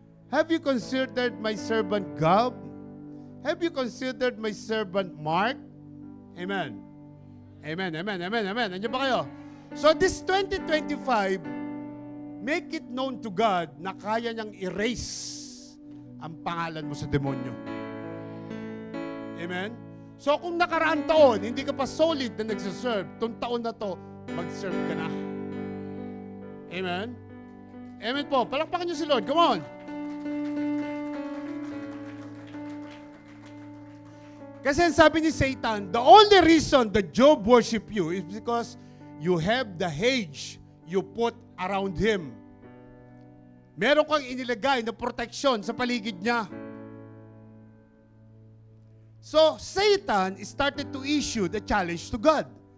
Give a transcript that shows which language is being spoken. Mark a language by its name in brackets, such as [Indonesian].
[English] Have you considered my servant Gab? Have you considered my servant Mark? [Filipino] Amen. Amen. Nandiyan ba kayo? [English] So this 2025, make it known to God [Filipino] na kaya niyang erase ang pangalan mo sa demonyo. Amen? So kung nakaraan taon, hindi ka pa solid na nagsiserve, itong taon na to, mag-serve ka na. Amen? Amen po. Palakpakan niyo si Lord. Come on. Kasi sabi ni Satan, [English] the only reason that Job worship you is because you have the hedge you put around him. [Filipino] Meron kang inilagay na protection sa paligid niya. [English] So, Satan started to issue the challenge to God.